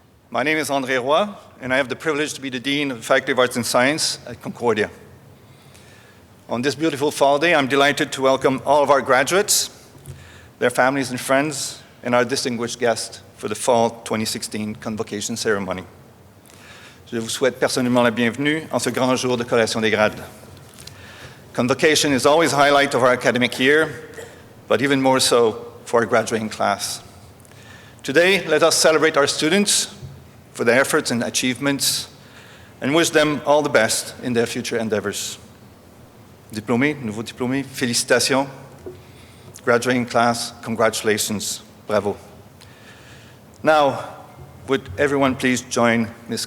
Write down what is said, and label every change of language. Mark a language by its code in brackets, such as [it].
[en] My name is André Roy, and I have the privilege to be the Dean of the Faculty of Arts and Science at Concordia. On this beautiful fall day, I'm delighted to welcome all of our graduates, their families and friends, and our distinguished guests for the fall 2016 Convocation ceremony. [fr] Je vous souhaite personnellement la bienvenue en ce grand jour de collation des grades. [en] Convocation is always a highlight of our academic year, but even more so for our graduating class. Today, let us celebrate our students for their efforts and achievements and wish them all the best in their future endeavors. [fr] Diplômés, nouveaux diplômés, félicitations. [en] Graduating class, congratulations, bravo. Now, would everyone please join Ms.